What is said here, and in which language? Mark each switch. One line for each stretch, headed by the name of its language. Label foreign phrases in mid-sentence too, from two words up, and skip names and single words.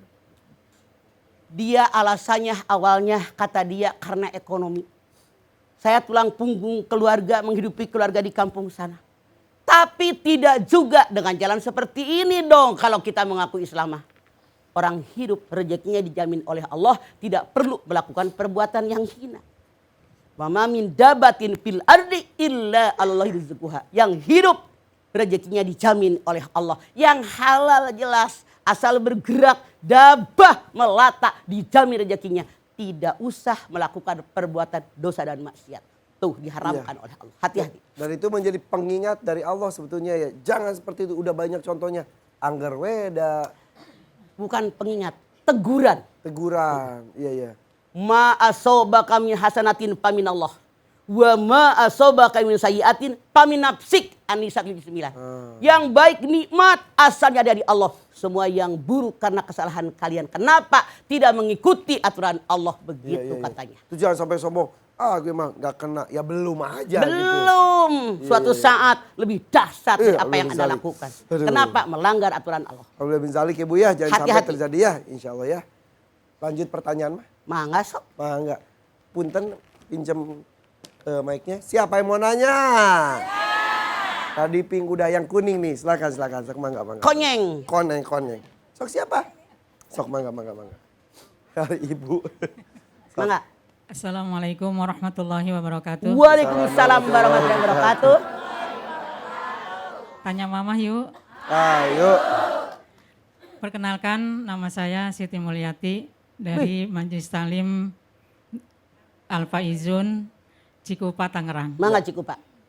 Indonesian: Dia alasannya awalnya kata dia karena ekonomi. Saya tulang punggung keluarga menghidupi keluarga di kampung sana. Tapi tidak juga dengan jalan seperti ini dong kalau kita mengaku Islam. Orang hidup rezekinya dijamin oleh Allah, tidak perlu melakukan perbuatan yang hina.
Arabic: وما من دابة في الأرض إلا الله رزقها.
Indonesian: Yang hidup rezekinya dijamin oleh Allah. Yang halal jelas. Asal bergerak, dabah, melata, dijamin rezekinya. Tidak usah melakukan perbuatan dosa dan maksiat. Tuh diharamkan oleh Allah. Hati-hati. Dan itu menjadi pengingat dari Allah sebetulnya ya. Jangan seperti itu. Udah banyak contohnya. Angger weda. Bukan pengingat. Teguran. Teguran. Iya, iya.
Arabic: ما أصابك من حسنة فمن الله. وما أصابك من سيئة فمن نفسك.
Indonesian: An-Nisa 9. Yang baik nikmat asalnya dari Allah. Semua yang buruk karena kesalahan kalian. Kenapa tidak mengikuti aturan Allah begitu katanya. Itu jangan sampai sombong. Ah gue mah gak kena. Ya belum aja belum. gitu. Suatu saat lebih dahsyat Iya, apa yang Anda lakukan. Aduh. Kenapa? Melanggar aturan Allah. Kalau bin Zalik ya Bu ya. Jangan sampai Hati-hati. terjadi ya.
Arabic: إن شاء الله
Indonesian: ya. Lanjut pertanyaan mah.
Sundanese: Mangga sok. Mangga. Punten pinjem mic-nya.
Indonesian: Siapa yang mau nanya? Tadi pink udah yang kuning nih. Silakan.
Sundanese: Sok mangga. Konyeng. Koneng. Sok siapa? Sok mangga. Hari Ibu. Mangga.
Arabic: السلام عليكم ورحمة الله وبركاته. وعليكم السلام ورحمة الله وبركاته.
Indonesian: Tanya mama yuk. Ayo. Perkenalkan nama saya Siti Mulyati dari Majelis Talim Al Faizun Cikupa Tangerang.
Sundanese: Mangga Cikupa.